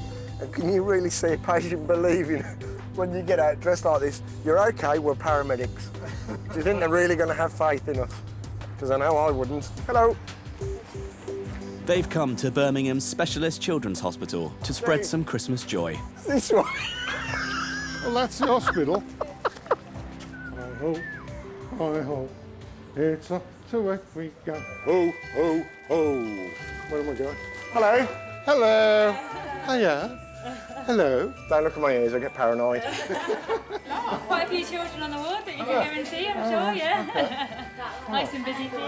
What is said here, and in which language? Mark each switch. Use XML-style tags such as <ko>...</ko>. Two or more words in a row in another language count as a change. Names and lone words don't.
<en>And can you really see a patient believing when you get out dressed like this, you're okay, we're paramedics? Do you think they're really going to have faith in us? Because I know I wouldn't. Hello. They've come to Birmingham's Specialist Children's Hospital to spread some Christmas joy. This one. Well, that's the hospital. Hi ho, hi ho, it's up to where we go. Ho, ho, ho. Where am I going? Hello. Hello. Hiya. Hello. Don't look at my ears, I get paranoid. Quite a few children on the ward that you can go and see, I'm sure, yeah. Nice and busy for you.</en>